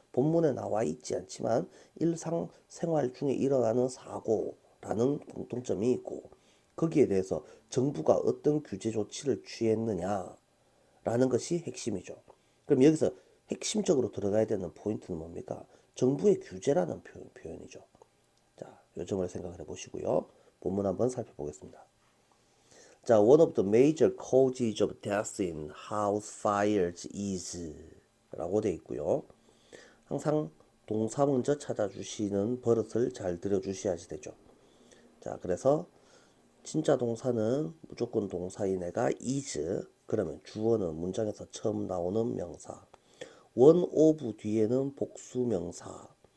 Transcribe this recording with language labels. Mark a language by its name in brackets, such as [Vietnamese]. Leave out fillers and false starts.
[Korean] 본문에 나와 있지 않지만 일상생활 중에 일어나는 사고라는 공통점이 있고 거기에 대해서 정부가 어떤 규제 조치를 취했느냐라는 것이 핵심이죠. 그럼 여기서 핵심적으로 들어가야 되는 포인트는 뭡니까? 정부의 규제라는 표현이죠. 자, 요 점을 생각을 해보시고요. 본문 한번 살펴보겠습니다. [English] 자, one of the major causes of death in house fires is [Korean] 라고 되어 있고요. 항상 동사 먼저 찾아주시는 버릇을 잘 들여주셔야지 되죠. 자, 그래서 진짜 동사는 무조건 동사인 애가 is, 그러면 주어는 문장에서 처음 나오는 명사, one of 뒤에는 복수 명사.